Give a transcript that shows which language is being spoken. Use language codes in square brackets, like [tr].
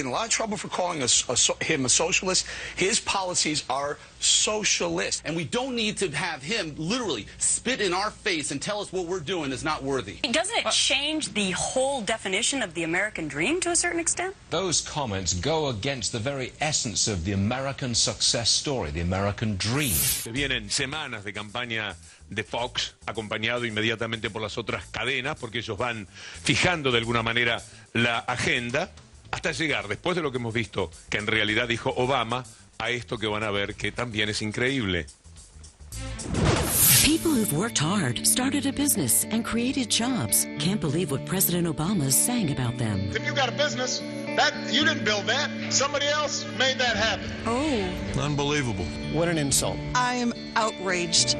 [en] In a lot of trouble for calling him a socialist. His policies are socialist. And we don't need to have him literally spit in our face and tell us what we're doing is not worthy. Doesn't it change the whole definition of the American dream to a certain extent? Those comments go against the very essence of the American success story, the American dream. [es] Vienen semanas de campaña de Fox, acompañado inmediatamente por las otras cadenas, porque ellos van fijando de alguna manera la agenda. hasta llegar, después de lo que hemos visto, que en realidad dijo Obama, a esto que van a ver que también es increíble. [en] People who've worked hard, started a business, and created jobs can't believe what President Obama is saying about them. If you got a business, you didn't build that. Somebody else made that happen. Oh. Unbelievable. What an insult. I am outraged.